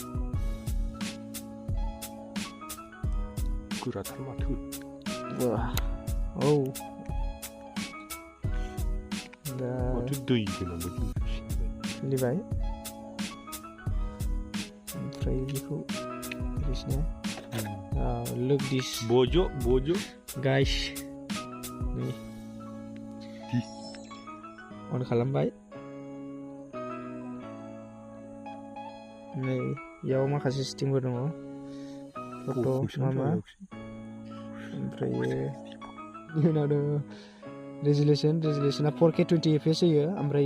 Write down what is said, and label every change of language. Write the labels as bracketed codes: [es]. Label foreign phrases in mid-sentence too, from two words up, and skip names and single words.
[brx] गोराथार माथो औ दा माथो दै होनांगौ खुलिबाय ओमफ्राय बेखौ [en] look this bojo [brx] guys नै अन खालामबाय नै इयाव माखासे सिटिंबो दङ फट' मामा ओमफ्राय उनाव दङ रेजुलेसना 4K 20 fps होयो ओमफ्राय